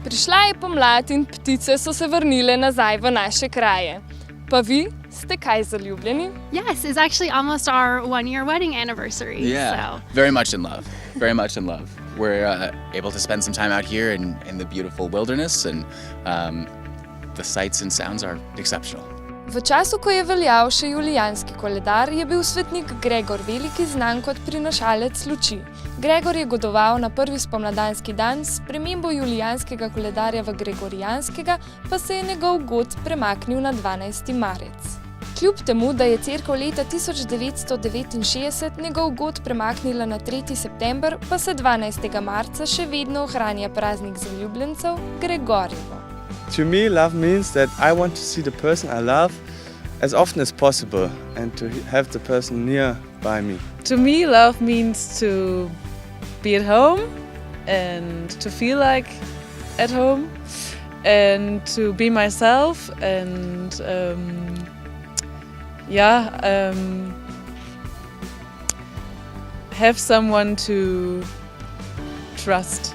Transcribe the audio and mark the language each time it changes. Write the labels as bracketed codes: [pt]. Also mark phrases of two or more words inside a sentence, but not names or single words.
[sl] Prišla je pomlad in ptice so se vrnile nazaj v naše kraje. Pa vi, ste kaj zaljubljeni? [en] Yes, it's actually almost our 1-year wedding anniversary. Yeah, So. very much in love. Very much in love. We're able to spend some time out here in the beautiful wilderness, and the sights and sounds are exceptional. [sl] V času, ko je veljal še julijanski koledar, je bil svetnik Gregor veliki znan kot prinašalec luči. Gregor je godoval na prvi spomladanski dan, s spremembo julijanskega koledarja v gregorijanskega pa se je njegov god premaknil na 12. marec. Kljub temu, da je cerkev leta 1969 njegov god premaknila na 3. september, pa se 12. marca še vedno ohranja praznik zaljubljencev Gregorjevo. [en] To me, love means that I want to see the person I love as often as possible and to have the person near by me. To me, love means to be at home and to feel like at home and to be myself and have someone to trust.